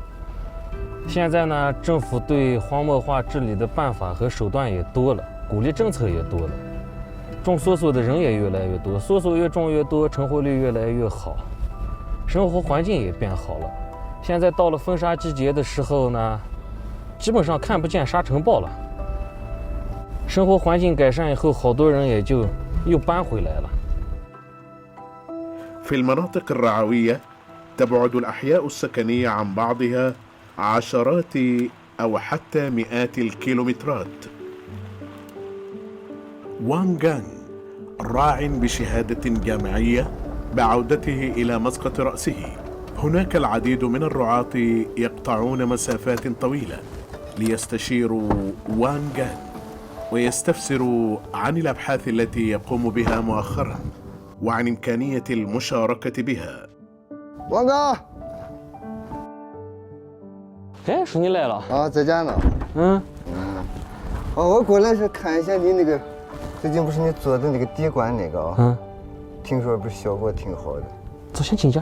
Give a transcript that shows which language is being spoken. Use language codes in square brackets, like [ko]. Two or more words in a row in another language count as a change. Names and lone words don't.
[zh] 现在呢，政府对荒漠化治理的办法和手段也多了，鼓励政策也多了，种梭梭的人也越来越多，梭梭越种越多，成活率越来越好，生活环境也变好了。现在到了风沙季节的时候呢，基本上看不见沙尘暴了。生活环境改善以后，好多人也就又搬回来了。 [ar] في المناطق الرعوية تبعد الأحياء السكنية عن بعضها عشرات أو حتى مئات الكيلومترات. وانغان راع بشهادة جامعية بعودته إلى مسقط رأسه. هناك العديد من الرعاة يقطعون مسافات طويلة ليستشيروا وانغان ويستفسروا عن الأبحاث التي يقوم بها مؤخرا وعن إمكانية المشاركة بها. [zh] 王哥，哎，是你来了啊，在家呢。我过来是看一下你那个，最近不是你做的那个底管那个啊？听说不是效果挺好的。走，先进家。